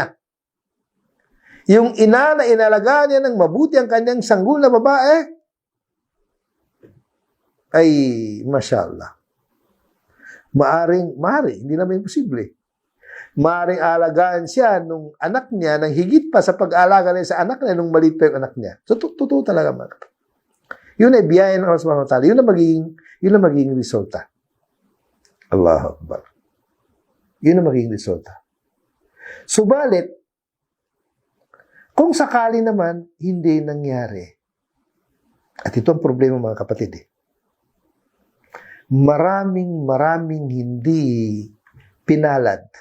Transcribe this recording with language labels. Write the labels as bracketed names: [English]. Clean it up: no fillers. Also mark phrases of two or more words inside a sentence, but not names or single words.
[Filipino] Yung ina na inalagaan niya ng mabuti ang kanyang sanggol na babae, ay, masyaallah. Maaring, hindi naman imposible. Maaring alagaan siya nung anak niya ng higit pa sa pag-alaga niya sa anak niya nung maliit pa yung anak niya. So, totoo talaga mga kapatid. Yun ay biyaya ng Allah [Arabic] سبحانه وتعالى. [Filipino] Yun ang magiging resulta. [Arabic] الله أكبر. [Filipino] Yun ang magiging resulta. Subalit, kung sakali naman, hindi nangyari. At ito ang problema mga kapatid. Maraming hindi pinalad.